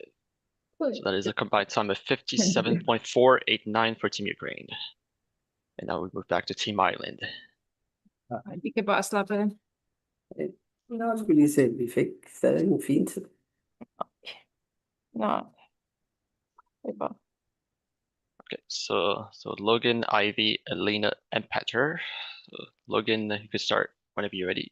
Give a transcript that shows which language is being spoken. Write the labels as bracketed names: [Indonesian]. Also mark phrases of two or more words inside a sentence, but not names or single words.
[English] So that is a combined time of 57.489 for Team Ukraine. And now we move back to Team Island. [Danish] Vi kan bare slappe af. Nå, skal vi lige se, vi fik stadig en fin tid. Nå. Det er bare. [English] Okay, so Logan, Ivy, Elena, and Petter. So Logan, you can start whenever you're ready.